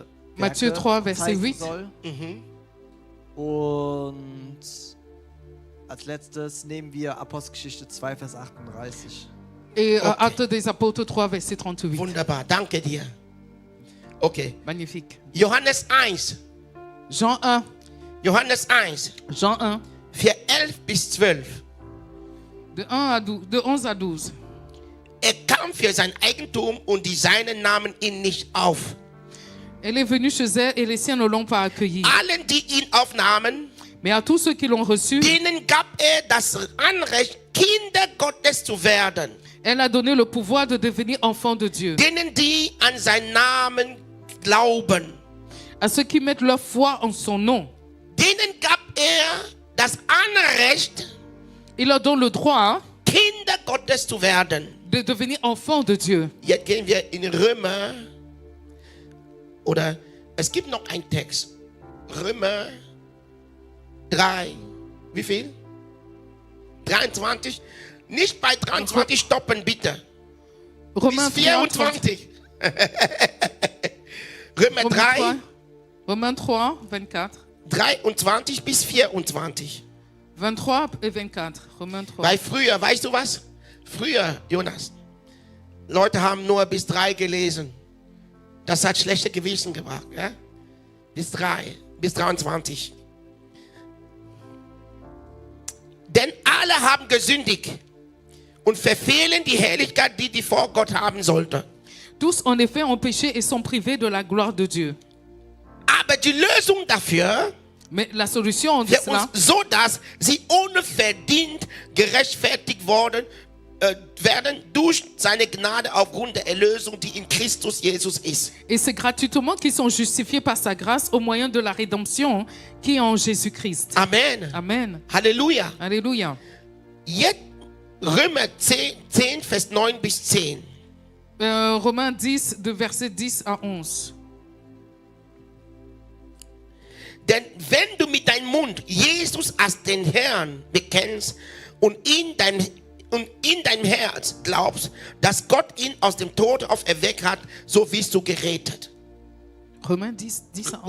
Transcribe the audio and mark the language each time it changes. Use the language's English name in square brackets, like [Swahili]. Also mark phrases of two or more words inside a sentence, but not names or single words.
[French] Matthieu 3, Verset [German] zeigen 8. soll. Und als letztes nehmen wir Apostelgeschichte 2, Vers 38. [French] Et Okay. Actes des Apôtres 3, Verset 38. [German] Wunderbar, danke dir. Okay. [French] Magnifique. [German] Johannes 1. [French] Jean 1. [German] Johannes 1. [French] Jean 1. [German] Vers 11 bis 12. [French] De 11 à 12. [German] Er kam für sein Eigentum und die Seinen nahmen ihn nicht auf. [French] Elle est venue chez elle et les siens ne l'ont pas accueillie. [German] Allen, die ihn aufnahmen, [French] Mais à tous ceux qui l'ont reçu, [German] denen gab er das Anrecht, Kinder Gottes zu werden. [French] elle a donné le pouvoir de devenir enfants de Dieu. [German] Denen, die an seinen Namen glauben. [French] À ceux qui mettent leur foi en son nom. [German] Denen gab er das Anrecht, [French] Il leur donne le droit [German] Kinder Gottes zu werden. [French] de devenir enfants de Dieu. [German] Jetzt gehen wir in Römer. Oder es gibt noch einen Text. Römer 3. Wie viel? 23. Nicht bei 23 stoppen, bitte. [French] Romains [German] Bis 3, 24. Römer 3, [French] Romains 3, 24. [German] 23 bis 24. [French] 23 et 24. Romains 3. [German] Weil früher, weißt du was? Früher, Jonas, Leute haben nur bis 3 gelesen. Das hat schlechte Gewissen gebracht. Ja? Bis 3, bis 23. Denn alle haben gesündigt und verfehlen die Herrlichkeit, die vor Gott haben sollte. [French] Tous en effet ont péché et sont privés de la gloire de Dieu. [German] Aber die Lösung dafür [French] Mais la solution de [German] für uns, [French] cela, [German] so dass sie unverdient gerechtfertigt werden durch seine Gnade aufgrund der Erlösung, die in Christus Jesus ist. [French] et c'est gratuitement qu'ils sont justifiés par sa grâce au moyen de la rédemption qui est en Jésus-Christ. Amen. Amen. [German] Halleluja. [French] Alléluia. [German] Jetzt Römer 10, Vers 9 bis 10. [French] Romains 10, de verset 10 à 11. [German] Denn wenn du mit deinem Mund Jesus als den Herrn bekennst und in deinem Herz glaubst, dass Gott ihn aus dem Tod auferweckt hat, so wirst du gerettet. [French] Romains 10, 10 à 11.